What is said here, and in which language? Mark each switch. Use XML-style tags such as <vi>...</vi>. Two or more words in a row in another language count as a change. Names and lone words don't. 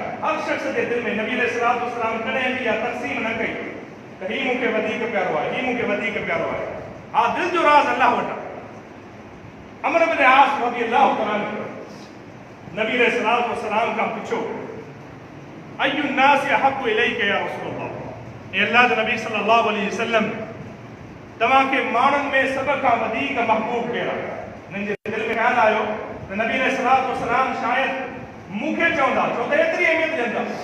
<sd>हर शख़्स जे दिलि में नबी</sd> <ar>عليه الصلاة والسلام</ar> <sd>कॾहिं बि इहा तक़सीम न कई त हीउ मूंखे वधीक प्यारो आहे, हीउ मूंखे वधीक प्यारो आहे। हा, दिलि जो राज़ अल्लाह वटि आहे। अम्र बिन आस</sd> <ar>رضي الله تعالى عنه</ar> <sd>नबी</sd> <ar>عليه الصلاة والسلام</ar> <sd>खां पुछियो</sd> <ar>أي الناس أحب إليك يا رسول الله,</ar> <sd>ए अल्लाह जे नबी</sd> <ar>صلى الله عليه وسلم</ar> <sd>तव्हांखे माण्हुनि में सभ खां वधीक महबूब केरु आहे? हिननि जे दिलि में ख़्यालु आयो त नबी</sd> <ar>عليه الصلاة والسلام</ar> <sd>शायदि मूंखे चवंदा छो त एतिरी अहमियत ॾींदा।</sd>